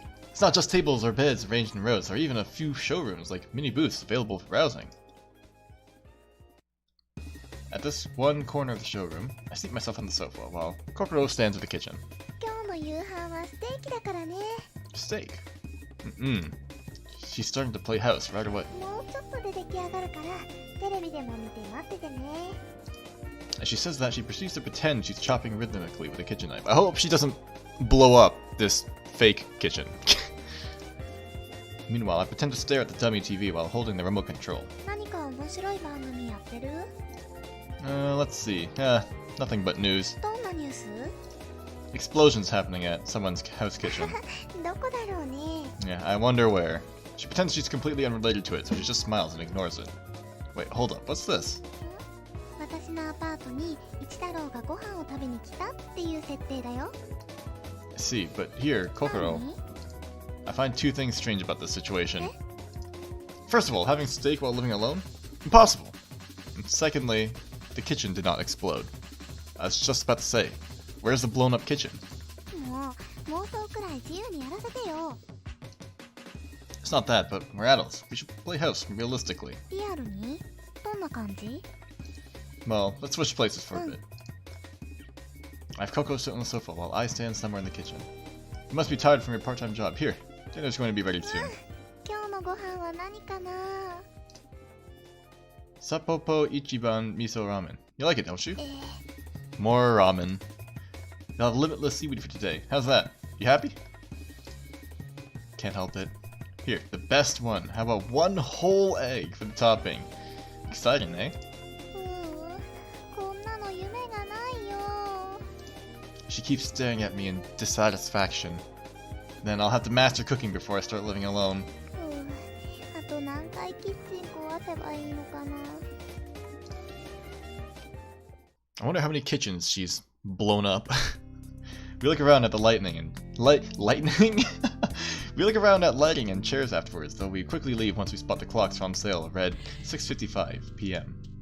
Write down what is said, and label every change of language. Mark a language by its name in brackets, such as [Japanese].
[English] It's not just tables or beds arranged in rows, or even a few showrooms like mini booths available for browsing. At this one corner of the showroom, I seat myself on the sofa while Kokoro stands in the kitchen. [Japanese] 今日の夕飯はステーキだからね。 [English] Steak? She's starting to play house right away. [Japanese] もうちょっとで出来上がるからテレビでも見て待っててね。 [English] As she says that, she proceeds to pretend she's chopping rhythmically with a kitchen knife. I hope she doesn't blow up this fake kitchen. Meanwhile, I pretend to stare at the dummy TV while holding the remote control. [Japanese] 何か面白い番組やってる？ [English] Let's see. Nothing but news. [Japanese] どんなニュース？ [English] Explosions happening at someone's house kitchen. [Japanese] どこだろうね。 [English] Yeah, I wonder where. She pretends she's completely unrelated to it, so she just smiles and ignores it. Wait, hold up. What's this? [Japanese] 私のアパートに一太郎がご飯を食べに来たっていう設定だよ。 [English] I see, but here, Kokoro, [Japanese] 何？ [English] I find two things strange about this situation. First of all, having steak while living alone? Impossible. And secondly, the kitchen did not explode. I was just about to say, where's the blown up kitchen? [Japanese] もう妄想くらい自由にやらせてよ。 [English] It's not that, but we're adults. We should play house realistically. [Japanese] リアルに？どんな感じ？ [English] Well, let's switch places for a bit. I have Coco sit on the sofa while I stand somewhere in the kitchen. You must be tired from your part-time job. Here, dinner's going to be ready soon. [Japanese] 今日のご飯は何かな？ [English] Sapopo Ichiban Miso Ramen. You like it, don't you? え More ramen. You'll have limitless seaweed for today. How's that? You happy? Can't help it. Here, the best one. How about one whole egg for the topping? Exciting, eh? [Japanese] こんなの夢がないよ。 [English] She keeps staring at me in dissatisfaction. Then I'll have to master cooking before I start living alone. [Japanese] あと何回キッチン壊せばいいのかな。 [English] I wonder how many kitchens she's blown up. We look around at the lightning and lightning? We look around at lighting and chairs afterwards, though we quickly leave once we spot the clocks on sale read 6:55 p.m.